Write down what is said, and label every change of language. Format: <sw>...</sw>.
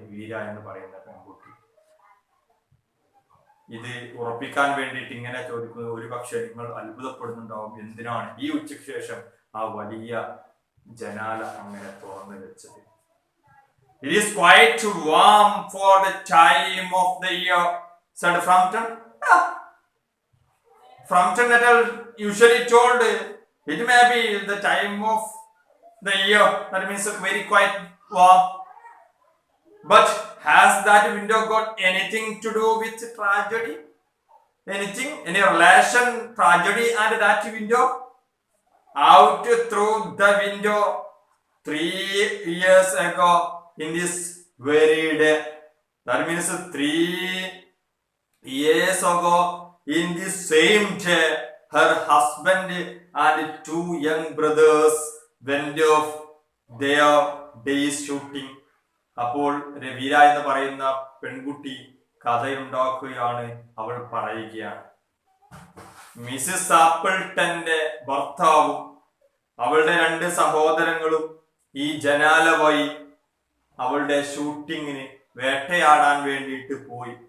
<ml>വീര എന്ന് പറയുന്ന പെൺകുട്ടി. ഇത് ഉറപ്പിക്കാൻ വേണ്ടിയിട്ട് ഇങ്ങനെ ചോദിക്കുന്നത് ഒരു പക്ഷെ നിങ്ങൾ അത്ഭുതപ്പെടുന്നുണ്ടാവും, എന്തിനാണ് ഈ ഉച്ചയ്ക്ക് ശേഷം ആ വലിയ ജനാല അങ്ങനെ തുറന്നു വെച്ചത്.</ml> <en>It is quite warm for the time of the year, said Frampton. Frampton usually told it may be the time of the year, that means very quite warm. But has that window got anything to do with tragedy? Anything? Any relation, tragedy and that window? Out through the window 3 years ago in this very day. That means 3 years ago in this same day, her husband and 2 young brothers went off their day's shooting.</en> <ml>അപ്പോൾ രവീര എന്ന് പറയുന്ന പെൺകുട്ടി കഥയുണ്ടാക്കുകയാണ്. അവൾ പറയുകയാണ്, Mrs ആപ്പിൾട്ടന്റെ ഭർത്താവും അവളുടെ 2 സഹോദരങ്ങളും ഈ ജനാല വഴി അവളുടെ ഷൂട്ടിങ്ങിന് വേട്ടയാടാൻ വേണ്ടിയിട്ട് പോയി.</ml>